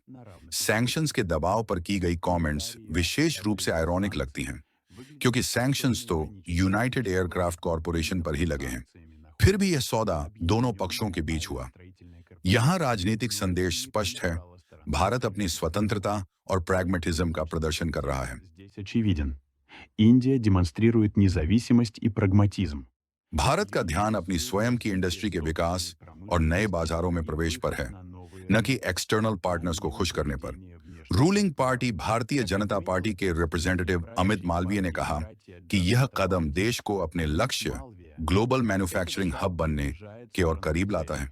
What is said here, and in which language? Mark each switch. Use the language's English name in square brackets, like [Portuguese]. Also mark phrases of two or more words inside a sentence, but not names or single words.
[Hindi] सैंक्शंस के दबाव पर की गई कमेंट्स विशेष रूप से आयरॉनिक लगती हैं, क्योंकि सैंक्शंस तो यूनाइटेड एयरक्राफ्ट कॉरपोरेशन पर ही लगे हैं। फिर भी यह सौदा दोनों पक्षों के बीच हुआ। यहां राजनीतिक संदेश स्पष्ट है, भारत अपनी स्वतंत्रता और प्रैग्मेटिज्म का प्रदर्शन कर रहा है। [Russian] Здесь очевиден. Индия демонстрирует независимость и прагматизм. [Hindi] भारत का ध्यान अपनी स्वयं की इंडस्ट्री के विकास और नए बाजारों में प्रवेश पर है, न कि [English] external partners [Hindi] को खुश करने पर। [English] ruling party [Hindi] भारतीय जनता पार्टी के रिप्रेजेंटेटिव अमित मालवीय ने कहा कि यह कदम देश को अपने लक्ष्य [English] global manufacturing hub [Hindi] बनने के और करीब लाता है।